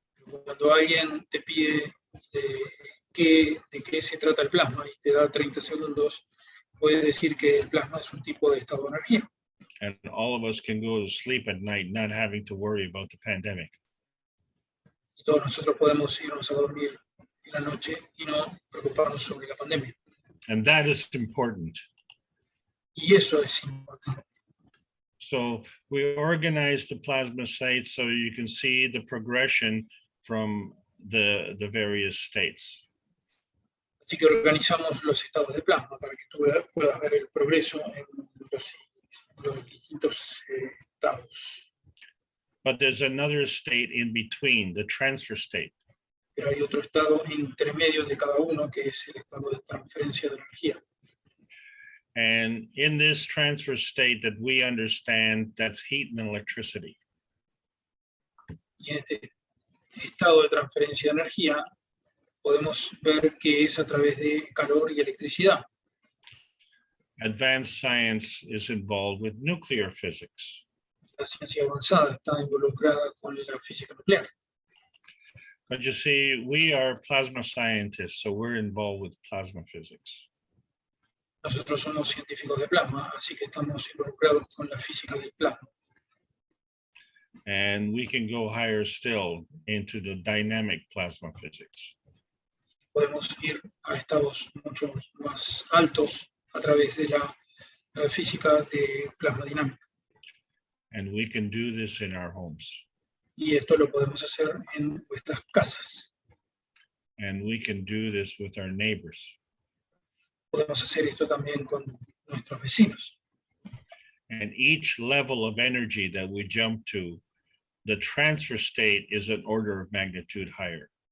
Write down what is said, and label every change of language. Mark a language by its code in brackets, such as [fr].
[es] Cuando alguien te pide de qué se trata el plasma y te da 30 segundos, puedes decir que el plasma es un tipo de estado de energía. [en] And all of us can go to sleep at night not having to worry about the pandemic. [es] Y todos nosotros podemos irnos a dormir en la noche y no preocuparnos sobre la pandemia. [en] And that is important. [es] Y eso es importante. [en] So we organize the plasma sites so you can see the progression from the various states. [es] Así que organizamos los estados de plasma para que tú puedas ver el progreso en los distintos estados. [en] But there's another state in between, the transfer state. [es] Pero hay otro estado entre medio de cada uno, que es el estado de transferencia de energía. [en] And in this transfer state that we understand, that's heat and electricity. [es] Y en este estado de transferencia de energía podemos ver que es a través de calor y electricidad. [en] Advanced science is involved with nuclear physics. [es] La ciencia avanzada está involucrada con la física nuclear. [en] But you see, we are plasma scientists, so we're involved with plasma physics. [es] Nosotros somos científicos de plasma, así que estamos involucrados con la física del plasma. [en] And we can go higher still into the dynamic plasma physics. [es] Podemos ir a estados mucho más altos a través de la física de plasma dinámica. [en] And we can do this in our homes. [es] Y esto lo podemos hacer en nuestras casas. [en] And we can do this with our neighbors. [es] Podemos hacer esto también con nuestros vecinos. [en] And each level of energy that we jump to, the transfer state is an order of magnitude higher.